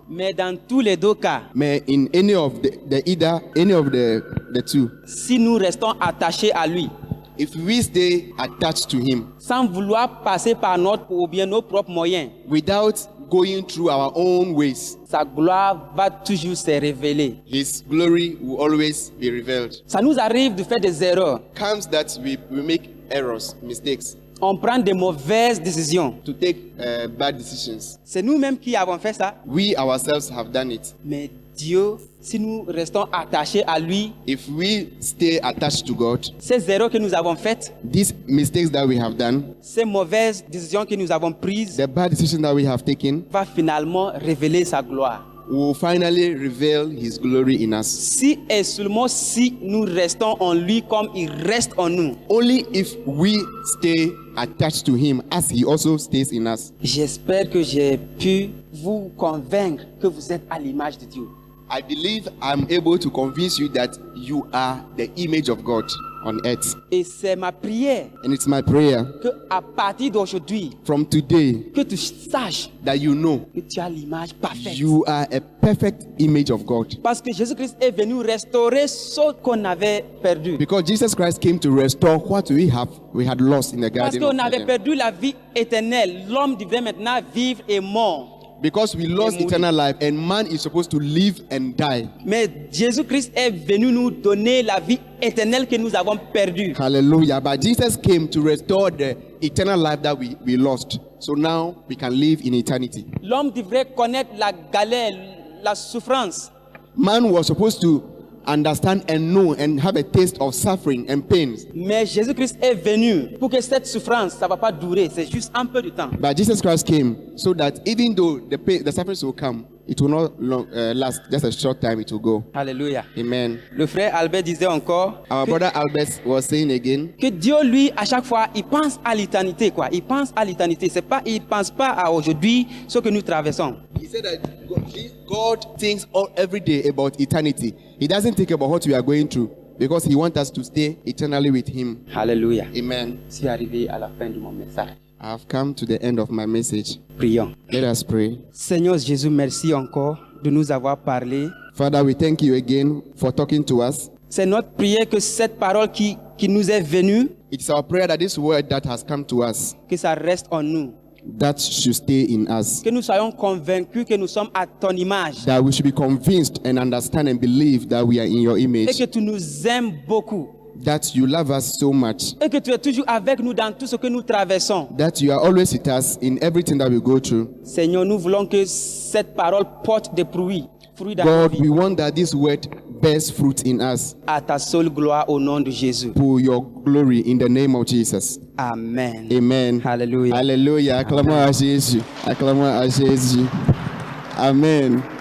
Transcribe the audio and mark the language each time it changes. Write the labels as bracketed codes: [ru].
[fr] Mais dans tous les deux cas, [en] May in any of the two, [fr] si nous restons attachés à lui, [en] if we stay attached to him [fr] sans vouloir passer par notre ou bien nos propres moyens, [en] without going through our own ways, [fr] sa gloire va toujours se révéler. [en] his glory will always be revealed. [fr] Ça nous arrive de faire des erreurs. [en] Comes that we make errors, mistakes, [fr] On prend des mauvaises décisions. [en] to take bad decisions. [fr] C'est nous-mêmes qui avons fait ça. [en] We ourselves have done it. [fr] Mais Dieu, si nous restons attachés à lui, [en] If we stay attached to God, [fr] ces erreurs que nous avons faites, [en] these mistakes that we have done, [fr] ces mauvaises décisions que nous avons prises, [en] the bad decisions that we have taken, [fr] va finalement révéler sa gloire. [en] will finally reveal his glory in us. [fr] Si et seulement si nous restons en lui comme il reste en nous. [en] Only if we stay attached to him as he also stays in us. [fr] J'espère que j'ai pu vous convaincre que vous êtes à l'image de Dieu. [en] I believe I'm able to convince you that you are the image of God on earth. [fr] Et c'est ma prière [en] And it's my prayer [fr] que à partir d'aujourd'hui, [en] from today [fr] que tu saches [en] that you know [fr] que tu as l'image parfaite. [en] you are a perfect image of God. [fr] Parce que Jésus-Christ est venu restaurer ce qu'on avait perdu. [en] Because Jesus Christ came to restore what we had lost in the [fr] Parce [en] garden [fr] qu'on [en] of [fr] avait [en] Eden. [fr] perdu la vie éternelle. L'homme devait maintenant vivre et mort. [en] Because we lost eternal life and man is supposed to live and die. [fr] Mais Jésus-Christ est venu nous donner la vie éternelle que nous avons perdue. [en] Hallelujah. But Jesus came to restore the eternal life that we lost. So now we can live in eternity. [fr] L'homme devrait connaître la galère, la souffrance. [en] Man was supposed to understand and know and have a taste of suffering and pains. [fr] Mais Jésus-Christ est venu pour que cette souffrance, ça ne va pas durer. C'est juste un peu de temps. [en] But Jesus Christ came so that even though the suffering will come, it will not last. Just a short time, it will go. [fr] Alléluia. [en] Amen. [fr] Le frère Albert disait encore [en] Our brother Albert was saying again [fr] que Dieu, lui, à chaque fois, il pense à l'éternité, quoi. Il pense à l'éternité. C'est pas, il pense pas à aujourd'hui, ce que nous traversons. [en] He said that God thinks every day about eternity. He doesn't think about what we are going through because he wants us to stay eternally with him. Alléluia. Amen. [fr] Je suis arrivé à la fin de mon message. [en] I have come to the end of my message. [fr] Prions. [en] Let us pray. [fr] Seigneur Jésus, merci encore de nous avoir parlé. [en] Father, we thank you again for talking to us. [fr] C'est notre prière que cette parole qui nous est venue, [en] It's our prayer that this word that has come to us, [fr] que ça reste en nous. [en] that should stay in us. [fr] Que nous soyons convaincus que nous sommes à ton image. [en] That we should be convinced and understand and believe that we are in your [fr] Et [en] image. [fr] que tu nous aimes beaucoup. [en] That you love us so much. [fr] Et que tu es toujours avec nous dans tout ce que nous traversons. [en] That you are always with us in everything that we go through. [fr] Seigneur, nous voulons que cette parole porte des fruits dans nos [en] God, [fr] vies. [en] we want that this word bears fruit in us [fr] À ta seule gloire au nom de Jésus. [en] for your glory in the name of Jesus. Amen. Amen. Hallelujah. [fr] Alléluia. Acclamons à Jésus. Acclamons à Jésus. Amen.